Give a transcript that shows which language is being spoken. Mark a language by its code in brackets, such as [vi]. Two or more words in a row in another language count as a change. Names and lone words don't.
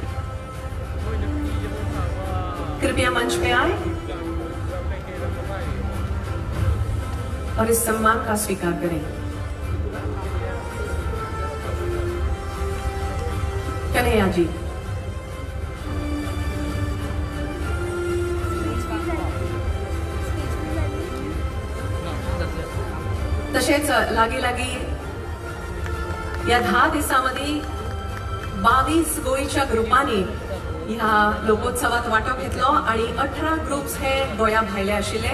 [hi] कृपया मंच पे आए और इस सम्मान का स्वीकार करें. कन्हैया जी. [kok] तसेच लागी या 10 दिवसांमध्ये 22 गोयच्या ग्रुपांनी ह्या लोकोत्सवात वांटो घेतलो आणि 18 ग्रुप्स हे गोया भायले आशिल्ले.